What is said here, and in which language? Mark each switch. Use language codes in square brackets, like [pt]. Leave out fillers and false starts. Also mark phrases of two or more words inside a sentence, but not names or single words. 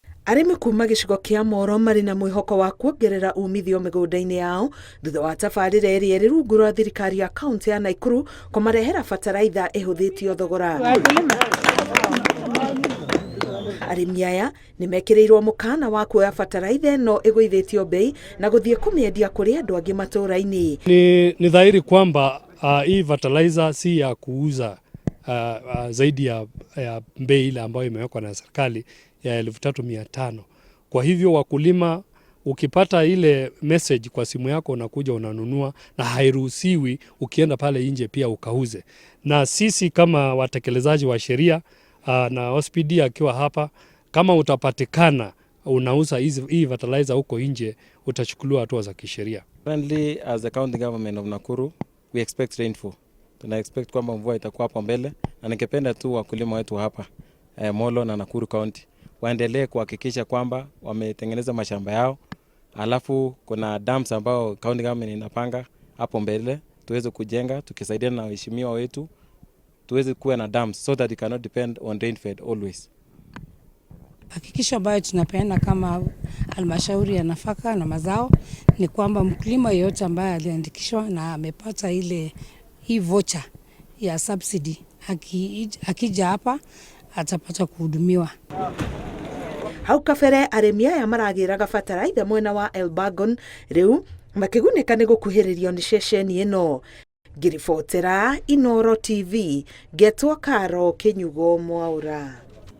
[ki] Arimi kuma gicigo kia Moro mari na mwihoko wa kuongerera umithio migunda-ini yao thutha wa tabarĩra ĩrĩa ĩrĩ rungu rwa thirikari ya kaunti ya Nakuru kũmarehera bataraitha ĩhũthĩtio thogora. Arĩmi aya nĩmekĩrĩirwo mũkana wa kuoya bataraitha ĩno ĩgũithĩtio bei na gũthiĩ kũmĩendia kũrĩ andũ angĩ matũũra-inĩ. [sw] Ni dhahiri kwamba hii fertilizer si ya kuuza zaidi ya bei ile ambayo imewekwa na serikali ya 3,500. Kwa hivyo wakulima, ukipata ile message kwa simu yako unakuja unanunua, na hairuhusiwi ukienda pale nje pia ukauze. Na sisi kama watekelezaji wa sheria na OSPD akiwa hapa, kama utapatikana unauza hii fertilizer huko nje, utachukuliwa hatua za kisheria. [en] Currently, as the county government of Nakuru, we expect rainfall. [sw] Tuna expect kwamba mvua itakuwa hapo mbele, na ningependa tu wakulima wetu hapa Molo na Nakuru County waendelee kuhakikisha kwamba wametengeneza mashamba yao. Alafu kuna dams ambao [en] county government [sw] inapanga hapo mbele tuweze kujenga, tukisaidiana na waheshimiwa wetu tuweze kuwa na dams [en] so that we cannot depend on rainfed always. [sw] Hakikisho ambayo tunapeana kama halmashauri ya nafaka na mazao ni kwamba mkulima yeyote ambaye aliandikishwa na amepata hii voucher ya subsidy akija hapa atapata kuhudumiwa. [ki] Hau kabere arĩmi aya maragĩraga bataraitha mwena wa Elbagon, rĩu makĩgunĩka nĩ gũkuhĩrĩrio nĩ ceceni ĩno. Ngĩribotera Inooro TV, Ngetwo Karo Kĩnyugo Mwaũra.